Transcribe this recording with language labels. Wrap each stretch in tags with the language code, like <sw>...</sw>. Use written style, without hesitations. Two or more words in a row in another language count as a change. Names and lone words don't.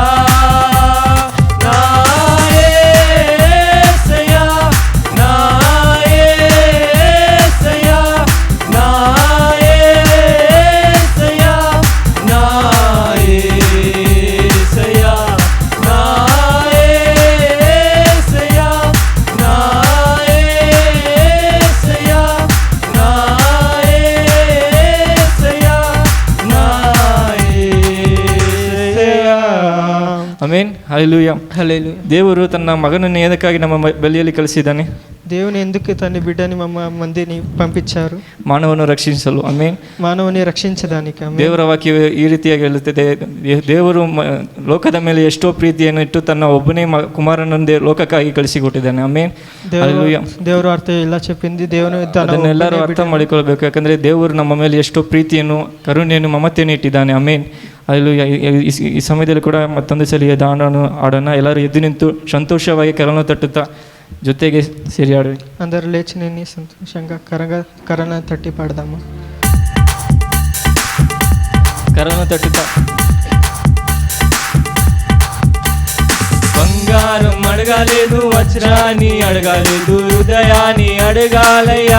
<te>నా యేసయ్యా, నా యేసయ్యా, నా యేసయ్యా, నా యేసయ్యా, నా యేసయ్యా, నా యేసయ్యా, నా యేసయ్యా, నా యేసయ్యా.</te> <kn>ಆಮೆನ್. ಹಲ್ಲೆಲೂಯಾ.</kn> <te>హల్లెలూయా.</te> <kn>ದೇವರು ತನ್ನ ಮಗನನ್ನು ಏದಕ್ಕಾಗಿ ನಮ್ಮ ಬಳಿಯಲ್ಲಿ ಕಳಿಸಿದ್ದಾನೆ?</kn> <te>దేవుని ఎందుకు తన బిడ్డని మందిని పంపించారు?</te> <kn>ಮಾನವನು ರಕ್ಷಿಸಲು. ಆಮೆನ್.</kn> <te>మానవుని రక్షించడానికి. ఆమేన్.</te> <kn>ದೇವರ ವಾಕ್ಯವು ಈ ರೀತಿಯಾಗಿ ಹೇಳುತ್ತದೆ, ದೇವರು ಲೋಕದ ಮೇಲೆ ಎಷ್ಟೋ ಪ್ರೀತಿಯನ್ನು ಇಟ್ಟು ತನ್ನ ಒಬ್ಬನೇ ಕುಮಾರನೊಂದೇ ಲೋಕಕ್ಕಾಗಿ ಕಳಿಸಿಕೊಟ್ಟಿದ್ದಾನೆ. ಆಮೆನ್. ಹಲ್ಲೆಲೂಯಾ. ದೇವರು ಅರ್ಥ ಎಲ್ಲ</kn> <te>చెప్పింది. దేవుని</te> <kn>ಅದನ್ನೆಲ್ಲರೂ ಅರ್ಥ ಮಾಡಿಕೊಳ್ಬೇಕು. ಯಾಕಂದರೆ ದೇವರು ನಮ್ಮ ಮೇಲೆ ಎಷ್ಟೋ ಪ್ರೀತಿಯನ್ನು, ಕರುಣೆಯನ್ನು, ಮಮತೆಯನ್ನು ಇಟ್ಟಿದ್ದಾನೆ. ಆಮೆನ್. ಹಲ್ಲೆಲೂಯಾ. ಈ ಸಮಯದಲ್ಲಿ ಕೂಡ ಮತ್ತೊಂದು ಸಲ ಹಾಡನ್ನು ಆಡೋಣ. ಎಲ್ಲರೂ ಎದ್ದು ನಿಂತು ಸಂತೋಷವಾಗಿ ಕರನ್ನು ತಟ್ಟುತ್ತಾ ಜೊತೆಗೆ ಸೇರಿ ಆಡಿ.</kn> <te>అందరూ లేచి నిన్ని సంతోషంగా కరణ తట్టి పాడదాము. కరను తట్టుతా. బంగారం అడగాలేదు, వజ్రాన్ని అడగాలేదు, హృదయాన్ని అడగాలయ్యా.</te>